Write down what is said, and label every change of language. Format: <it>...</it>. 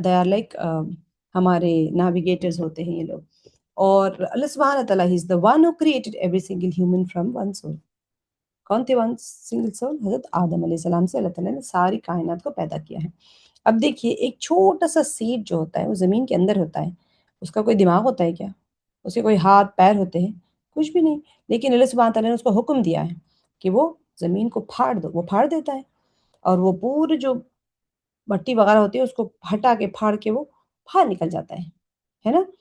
<en>they are like</en> <ur>ہمارے نیویگیٹرز ہوتے ہیں یہ لوگ.</ur> <en>اور اللہ سبحانہ تعالیٰ He is the one who created every single human from one soul.</en> <ur>کون تھے</ur> <en>One single soul?</en> <ur>حضرت آدم علیہ السلام سے اللہ تعالیٰ نے ساری کائنات کو پیدا کیا ہے. اب دیکھیے ایک چھوٹا سا سیڈ جو ہوتا ہے وہ زمین کے اندر ہوتا ہے، اس کا کوئی دماغ ہوتا ہے کیا؟ اس کے کوئی ہاتھ پیر ہوتے ہیں؟ کچھ بھی نہیں. لیکن اللہ سبحانہ تعالیٰ نے اس کو حکم دیا ہے کہ وہ زمین کو پھاڑ دو، وہ پھاڑ دیتا ہے، اور وہ پورے جو مٹی وغیرہ ہوتی ہے اس کو ہٹا کے پھاڑ کے وہ باہر نکل جاتا ہے نا.</ur>